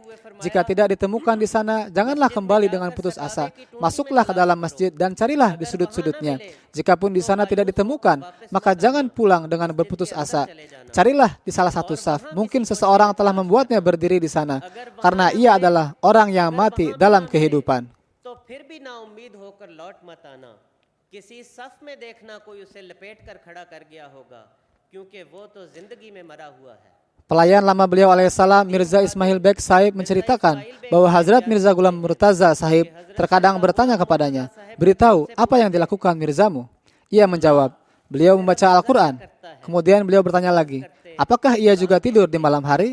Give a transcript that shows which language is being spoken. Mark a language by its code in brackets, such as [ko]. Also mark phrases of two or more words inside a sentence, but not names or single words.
[id] Jika tidak ditemukan di sana, janganlah kembali dengan putus asa. Masuklah ke dalam masjid dan carilah di sudut-sudutnya. Jikapun di sana tidak ditemukan, maka jangan pulang dengan berputus asa. Carilah di salah satu saf. Mungkin seseorang telah membuatnya berdiri di sana, karena ia adalah orang yang mati dalam kehidupan. [ur] تو پھر بھی ناامید ہو کر لوٹ مت آنا، کسی صف میں دیکھنا کوئی اسے لپیٹ کر کھڑا کر گیا ہوگا، کیونکہ وہ تو زندگی میں مرا ہوا ہے. [id] Pelayan lama beliau alaihissalam Mirza Ismail Beg Sahib menceritakan bahwa Hazrat Mirza Ghulam Murtaza Sahib terkadang bertanya kepadanya, beritahu apa yang dilakukan Mirzamu? Ia menjawab, beliau membaca Al-Quran. Kemudian beliau bertanya lagi, apakah ia juga tidur di malam hari?